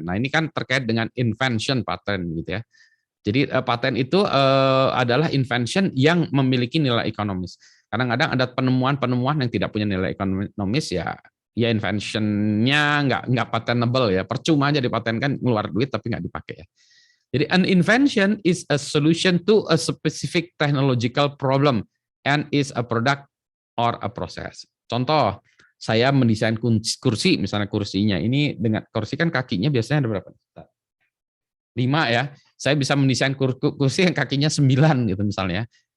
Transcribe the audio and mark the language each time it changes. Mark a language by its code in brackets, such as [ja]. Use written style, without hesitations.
[id] Nah, ini kan terkait dengan invention paten gitu ya. Jadi paten itu adalah invention yang memiliki nilai ekonomis. Kadang-kadang ada penemuan-penemuan yang tidak punya nilai ekonomis ya invention-nya nggak patentable ya, percuma aja dipatenkan, ngeluar duit tapi nggak dipakai ya. [en] Jadi an invention is a solution to a specific technological problem and is a product or a process. [id] Contoh, saya mendesain kursi, misalnya kursinya ini dengan kursi kan kakinya biasanya ada berapa? 5 ya. Saya bisa mendesain kursi yang kakinya 9 gitu misalnya.